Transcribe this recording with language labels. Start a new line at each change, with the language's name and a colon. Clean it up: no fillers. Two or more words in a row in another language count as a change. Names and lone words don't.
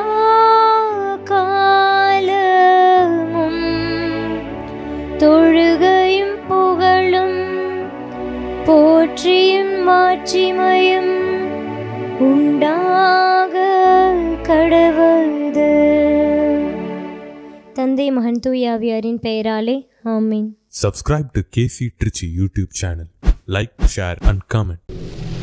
Tamil: காலமும் தொழுகையும் புகழும் போற்றியும் மாட்சிமையும் உண்டாக கடவுது. தந்தை மகன் தூய ஆவியாரின் பெயராலே ஆமீன்.
English: Subscribe to KC Trichy YouTube channel. Like, share and comment.